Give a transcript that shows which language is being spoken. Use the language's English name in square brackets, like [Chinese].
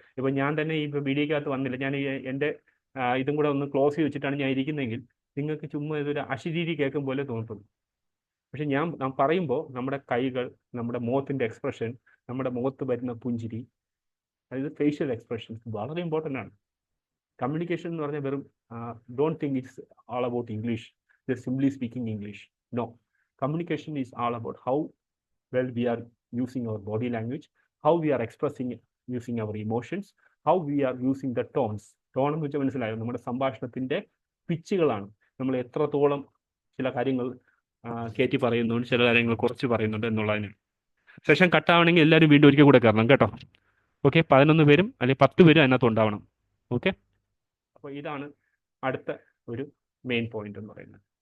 [Malayalam] ഇപ്പോൾ ഞാൻ തന്നെ ഈ വീഡിയോക്കകത്ത് വന്നില്ല, ഞാൻ എൻ്റെ ഇതും കൂടെ ഒന്ന് ക്ലോസ് ചെയ്ത് വെച്ചിട്ടാണ് ഞാൻ ഇരിക്കുന്നതെങ്കിൽ നിങ്ങൾക്ക് ചുമ്മാ ഇതൊരു അശരീരി കേൾക്കും പോലെ തോന്നുള്ളൂ. പക്ഷെ ഞാൻ പറയുമ്പോൾ നമ്മുടെ കൈകൾ, നമ്മുടെ മുഖത്തിൻ്റെ എക്സ്പ്രഷൻ, നമ്മുടെ മുഖത്ത് വരുന്ന പുഞ്ചിരി, അതായത് ഫേഷ്യൽ എക്സ്പ്രഷൻസ് വളരെ ഇമ്പോർട്ടൻ്റ് ആണ്. കമ്മ്യൂണിക്കേഷൻ എന്ന് പറഞ്ഞാൽ വെറും [English] Don't think it's all about English, just simply speaking English. No, communication is all about how well we are using our body language, how we are expressing using our emotions, how we are using the tones. [Malayalam] Tone എന്ന് വെച്ചാൽ മനസ്സിലായോ? നമ്മുടെ സംഭാഷണത്തിൻ്റെ പിച്ചുകളാണ്. നമ്മൾ എത്രത്തോളം ചില കാര്യങ്ങൾ കയറ്റി പറയുന്നുണ്ട്, ചില കാര്യങ്ങൾ കുറച്ച് പറയുന്നുണ്ട് എന്നുള്ളതിന്. സെഷൻ കട്ടാവണമെങ്കിൽ എല്ലാവരും വീണ്ടും ഒരിക്കൽ കൂടെ കയറണം കേട്ടോ. ഓക്കെ, 11 പേരും അല്ലെങ്കിൽ 10 പേരും അതിനകത്ത് ഉണ്ടാവണം. ഓക്കെ, അപ്പോൾ ഇതാണ് അടുത്ത ഒരു മെയിൻ പോയിന്റ് എന്ന് പറയുന്നത്.